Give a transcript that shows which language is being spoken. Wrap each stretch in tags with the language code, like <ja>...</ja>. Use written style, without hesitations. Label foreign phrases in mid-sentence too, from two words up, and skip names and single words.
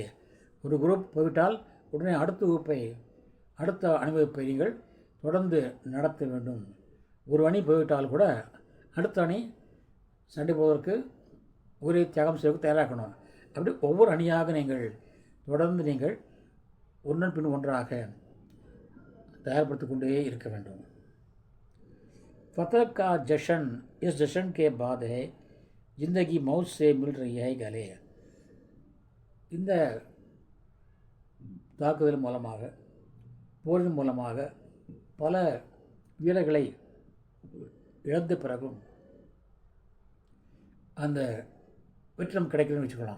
<ta>ஒரு குரூப் போய்விட்டால் உடனே அடுத்த அணிவகுப்பை நீங்கள் தொடர்ந்து நடத்த வேண்டும். ஒரு அணி போய்விட்டால் கூட அடுத்த அணி சண்டை போவதற்கு உயிரை தியாகம் செய்வதற்கு தயாராகணும். அப்படி ஒவ்வொரு அணியாக நீங்கள் தொடர்ந்து நீங்கள் ஒன்றன் பின் ஒன்றாக தயார்படுத்தி கொண்டே இருக்க வேண்டும்.</ta> <hi>फतह का जश्न इस जश्न के बाद है, जिंदगी मौत से मिल रही है गले.</hi> <ta>இந்த தாக்குதல் மூலமாக, போரின் மூலமாக பல வீரர்களை இழந்த பிறகும் அந்த வெற்றி நமக்கு கிடைக்குதுன்னு வச்சுக்கலாம்.</ta>